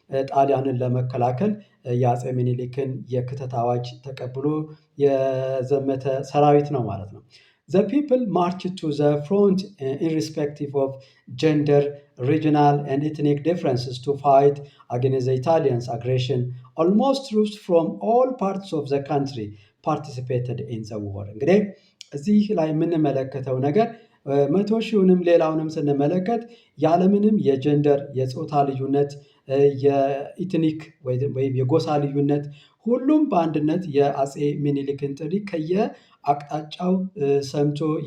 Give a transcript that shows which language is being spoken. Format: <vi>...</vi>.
<am>ጣሊያንን ለመከላከል የአፄ ሚኒሊክን የክተት አዋጅ ተቀብሎ የዘመተ ሰራዊት ነው ማለት ነው።</am> <en>The people marched to the front irrespective of gender, regional and ethnic differences to fight against the Italians' aggression. Almost troops from all parts of the country participated in the war.</en> <am>እንግዲህ እዚህ ላይ የምንመለከተው ነገር 100,000ንም ሌላውንም ስንመለከት ያለምንም የጀንደር የጾታ ልዩነት የኢትኒክ ወይም የጎሳ ልዩነት ሁሉም በአንድነት የአፄ ሚኒሊክን ጥሪ ከየአቅጣጫው ሰምቶ</am>